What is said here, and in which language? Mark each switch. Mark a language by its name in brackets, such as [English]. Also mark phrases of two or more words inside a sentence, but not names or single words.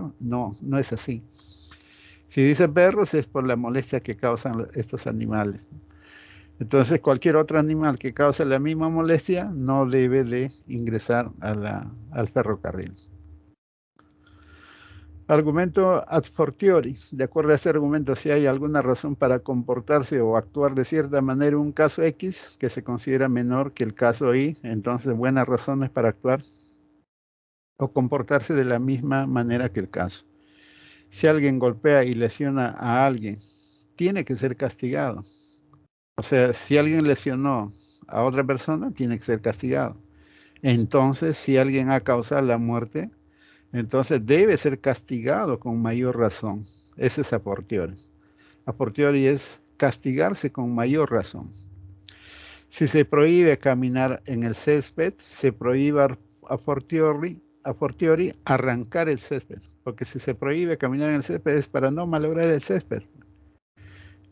[Spanish] No, no es así. Si dice perros es por la molestia que causan estos animales. Entonces, cualquier otro animal que cause la misma molestia no debe de ingresar al ferrocarril. Argumento [Latin] ad fortiori. [Spanish] De acuerdo a ese argumento, si hay alguna razón para comportarse o actuar de cierta manera en un caso X que se considera menor que el caso Y, entonces buenas razones para actuar o comportarse de la misma manera que el caso. Si alguien golpea y lesiona a alguien, tiene que ser castigado. O sea, si alguien lesionó a otra persona, tiene que ser castigado. Entonces, si alguien ha causado la muerte, entonces debe ser castigado con mayor razón. Ese es [Latin] a fortiori. A fortiori [Spanish] es castigarse con mayor razón. Si se prohíbe caminar en el césped, se prohíbe [Latin] a fortiori [Spanish] arrancar el césped. Porque si se prohíbe caminar en el césped es para no malograr el césped.